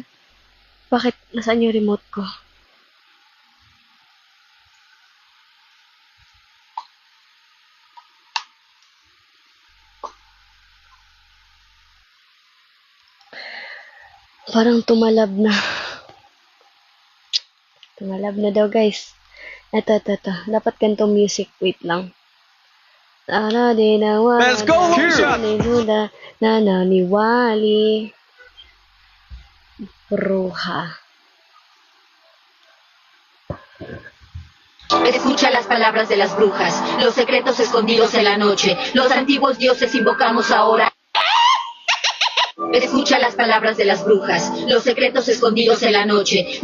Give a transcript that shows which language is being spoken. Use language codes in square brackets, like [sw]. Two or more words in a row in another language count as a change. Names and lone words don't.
[tl] Bakit? Nasaan yung remote ko? Parang tumalab na. Tumalab na daw, guys. Ito. Dapat ganito music. Wait lang. [en] Let's go, Lucia! [es] Nananiwali. Bruja. Escucha las palabras de las brujas, los secretos escondidos en la noche. Los antiguos dioses invocamos ahora. Escucha las palabras de las brujas, los secretos escondidos en la noche.